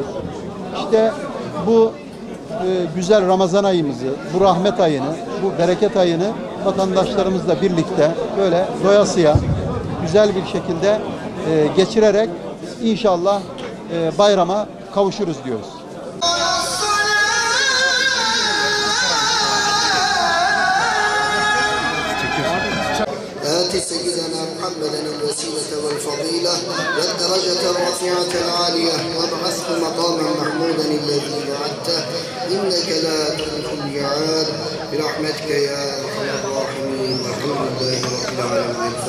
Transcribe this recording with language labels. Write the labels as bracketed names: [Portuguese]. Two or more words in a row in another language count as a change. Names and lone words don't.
[Turkish] İşte bu güzel Ramazan ayımızı, bu rahmet ayını, bu bereket ayını vatandaşlarımızla birlikte böyle doyasıya güzel bir şekilde geçirerek inşallah bayrama kavuşuruz diyoruz. [Arabic] آت سيدنا محمدا الوسيلة والفضيلة والدرجة الرفيعة العالية وابعثه مقاما محمودا الذي وعدته إنك لا تخلف الميعاد برحمتك يا أرحم الراحمين والحمد لله رب العالمين.